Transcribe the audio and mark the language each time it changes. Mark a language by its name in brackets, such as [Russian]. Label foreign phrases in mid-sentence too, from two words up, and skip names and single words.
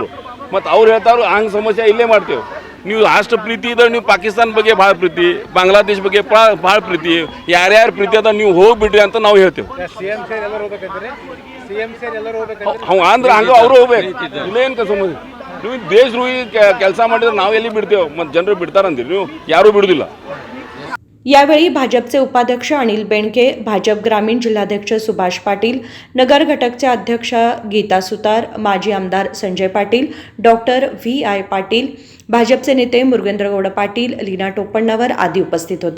[Kannada] ಮತ್ತು ಅವ್ರು ಹೇಳ್ತಾರು ಹಂಗೆ ಸಮಸ್ಯೆ ಇಲ್ಲೇ ಮಾಡ್ತೇವೆ। ನೀವು ಅಷ್ಟು ಪ್ರೀತಿ ಇದ್ರೆ ನೀವು ಪಾಕಿಸ್ತಾನ ಬಗ್ಗೆ ಭಾಳ ಪ್ರೀತಿ, ಬಾಂಗ್ಲಾದೇಶ ಬಗ್ಗೆ ಭಾಳ ಪ್ರೀತಿ, ಯಾರ್ಯಾರು ಪ್ರೀತಿ ಅದ ನೀವು ಹೋಗ್ಬಿಡ್ರಿ ಅಂತ ನಾವು ಹೇಳ್ತೇವೆ। ಅಂದ್ರೆ ಹಂಗೆ ಅವರು ಹೋಗ್ಬೇಕು, ಇಲ್ಲೇನು ಸಮಸ್ಯೆ। ನೀವು ದೇಶ ಕೆಲಸ ಮಾಡಿದ್ರೆ ನಾವು ಎಲ್ಲಿ ಬಿಡ್ತೇವೆ, ಮತ್ತು ಜನರು ಬಿಡ್ತಾರಂತೀರಿ, ನೀವು ಯಾರೂ ಬಿಡುವುದಿಲ್ಲ। [Marathi] यावेळी भाजपचे उपाध्यक्ष अनिल बेणके, भाजप ग्रामीण जिल्हाध्यक्ष सुभाष पाटील, नगर घटकचे अध्यक्ष गीता सुतार, माजी आमदार संजय पाटील, डॉक्टर VI पाटील, भाजपचे नेते मुरगेंद्रगौड पाटील, लीना टोपण्णावर आदी उपस्थित होते।